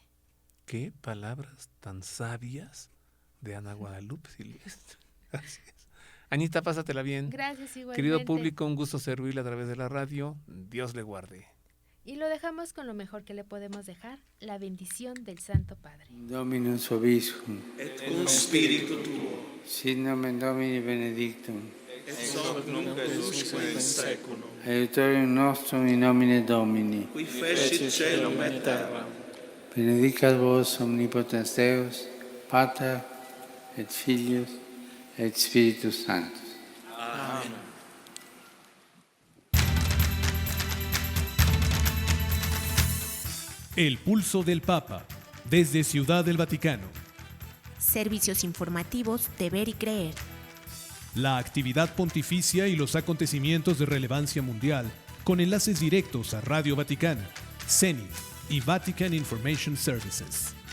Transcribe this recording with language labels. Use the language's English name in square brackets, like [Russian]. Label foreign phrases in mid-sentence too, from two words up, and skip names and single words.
[Spanish] Qué palabras tan sabias de Ana Guadalupe Silvestre. Así es. Anita, pásatela bien. Gracias, igualmente. Querido público, un gusto servirle a través de la radio. Dios le guarde. Y lo dejamos con lo mejor que le podemos dejar, la bendición del Santo Padre. [Latin] Dominus Obiscum, et cum spiritu tuo, sit nomen Domini benedictum, ex hoc nunc et usque in saeculum, aiutorium nostrum in nomine Domini, qui fecit caelum et terram, benedicat vos omnipotens Deus, Pater et Filius et Spiritus Sanctus. Amen. [Spanish] El pulso del Papa, desde Ciudad del Vaticano. Servicios informativos de Ver y Creer. La actividad pontificia y los acontecimientos de relevancia mundial, con enlaces directos a Radio Vaticana, CENI y Vatican Information Services.